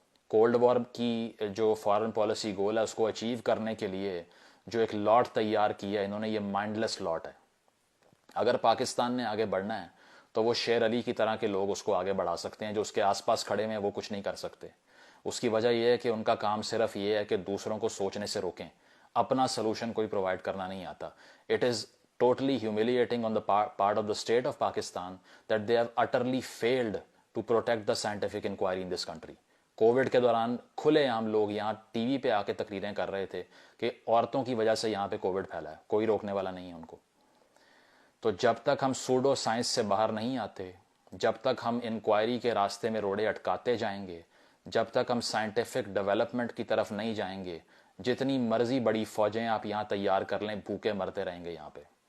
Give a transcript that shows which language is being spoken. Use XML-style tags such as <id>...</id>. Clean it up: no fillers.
<ur>Cold war کی جو foreign policy گول ہے اس کو اچیو کرنے کے لیے جو ایک لاٹ تیار کیا انہوں نے، یہ مائنڈ لیس لاٹ ہے. اگر پاکستان نے آگے بڑھنا ہے تو وہ شیر علی کی طرح کے لوگ اس کو آگے بڑھا سکتے ہیں. جو اس کے آس پاس کھڑے ہیں وہ کچھ نہیں کر سکتے. اس کی وجہ یہ ہے کہ ان کا کام صرف یہ ہے کہ دوسروں کو سوچنے سے روکیں، اپنا سلوشن کوئی پرووائڈ کرنا نہیں آتا.</ur> <en>It is totally humiliating on the part of the state of Pakistan that they have utterly failed to protect the scientific inquiry in this country.</en> <ur>Covid کے دوران کھلے عام لوگ یہاں ٹی وی پہ آ کے تقریریں کر رہے تھے کہ عورتوں کی وجہ سے یہاں پہ کووڈ پھیلا ہے، کوئی روکنے والا نہیں ہے ان کو. تو جب تک ہم سوڈو سائنس سے باہر نہیں آتے، جب تک ہم انکوائری کے راستے میں روڑے اٹکاتے جائیں گے، جب تک ہم سائنٹیفک ڈیولپمنٹ کی طرف نہیں جائیں گے، جتنی مرضی بڑی فوجیں آپ یہاں تیار کر لیں بھوکے مرتے رہیں گے یہاں پہ.</ur>